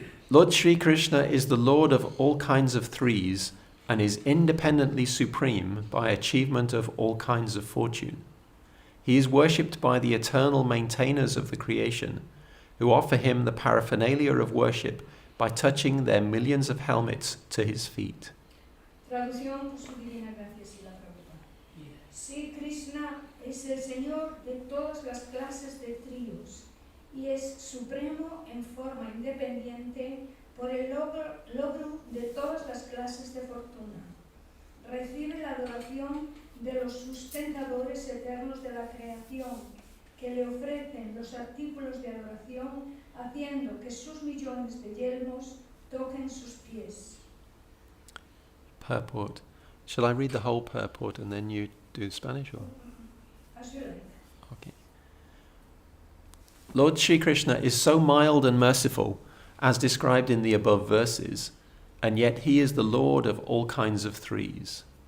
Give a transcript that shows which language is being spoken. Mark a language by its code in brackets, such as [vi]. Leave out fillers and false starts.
[en] Lord Śrī Kṛṣṇa is the Lord of all kinds of threes and is independently supreme by achievement of all kinds of fortune. He is worshipped by the eternal maintainers of the creation, who offer him the paraphernalia of worship by touching their millions of helmets to his feet. [es] Traducción por su divina gracia, Srila Prabhupada. Śrī Kṛṣṇa es el Señor de todas las clases de tríos y es supremo en forma independiente por el logro de todas las clases de fortuna. Recibe la adoración de los sustentadores eternos de la creación, que le ofrecen los artículos de adoración, haciendo que sus millones de yelmos toquen sus pies. [en] Purport. Shall I read the whole purport and then you do Spanish? Or? As you like. Okay. Lord Śrī Kṛṣṇa is so mild and merciful, as described in the above verses, and yet he is the Lord of all kinds of threes.